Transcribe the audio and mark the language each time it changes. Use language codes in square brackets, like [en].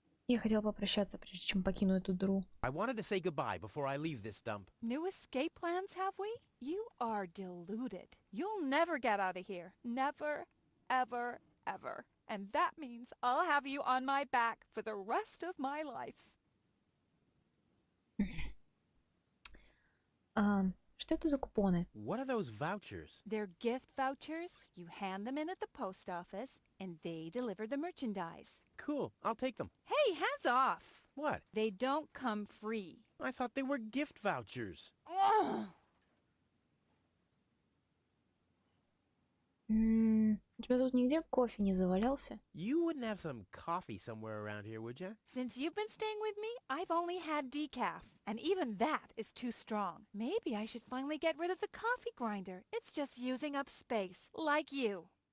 [ru] Я хотела попрощаться, прежде чем покину эту дыру. [en] I wanted to say goodbye before I leave this dump. New escape plans, have we? You are deluded. You'll never get out of here. Never, ever, ever. And that means I'll have you on my back for the rest of my life. [ru] Что это за купоны? [en] What are those vouchers? They're gift vouchers. You hand them in at the post office, and they deliver the merchandise. Cool, I'll take them. Hey, hands off! What? They don't come free. I thought they were gift vouchers. Ugh. [ru] У тебя тут нигде кофе не завалялся? [en] You wouldn't have some coffee somewhere around here, would you? Since you've been staying with me, I've only had decaf, and even that is too strong. Maybe I should finally get rid of the coffee grinder. It's just using up space, like you.